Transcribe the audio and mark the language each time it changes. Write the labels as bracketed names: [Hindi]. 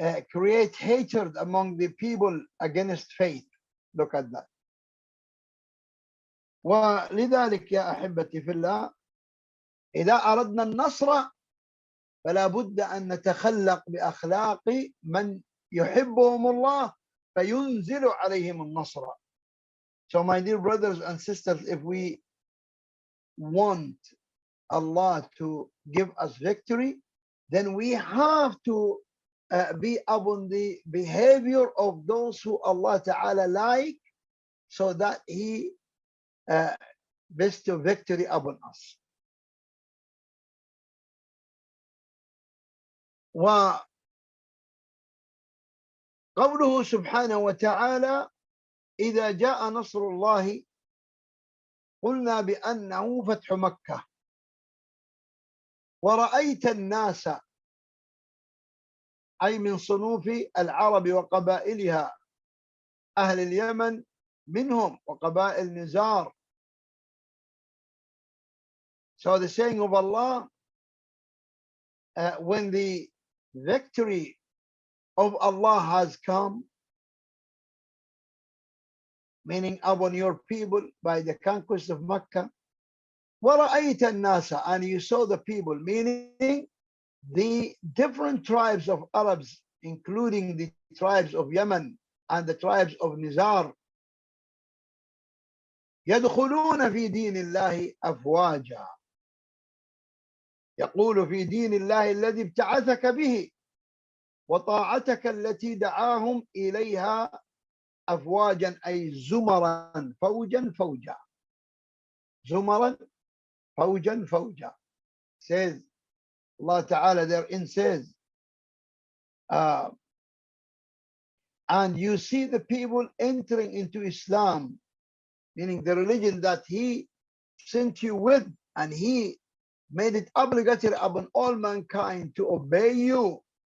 [English] create hatred among the people against faith." Look at that. [Arabic] ولذلك يا أحبتي في الله, إذا أردنا النصر فلا بد أن نتخلق بأخلاق من يحبهم الله فينزل عليهم النصر. [English] So my dear brothers and sisters, if we want Allah to give us victory, then we have to be upon the behavior of those who Allah Ta'ala like, so that He bestow victory upon us. [Arabic] وقوله سبحانه وتعالى إذا جاء نصر الله قلنا بأنه فتح مكة ورأيت الناس، أي من صنوف العرب وقبائلها، أهل اليمن منهم وقبائل نزار. [English] So the saying of Allah, when the victory of Allah has come, meaning upon your people by the conquest of Mecca, [Arabic] وَرَأَيْتَ النَّاسَ, [English] and you saw the people, meaning the different tribes of Arabs, including the tribes of Yemen and the tribes of Nizar, [Arabic] يدخلون في دين الله أفواجا. يقول في دين الله الذي ابتعثك به وطاعتك التي دعاهم إليها أفواجا، أي زمرا فوجا فوجا. زمرا فوجا فوجا. [English] Says Allah Ta'ala therein says, and you see the people entering into Islam, meaning the religion that He sent you with, and He made it obligatory upon all mankind to obey you.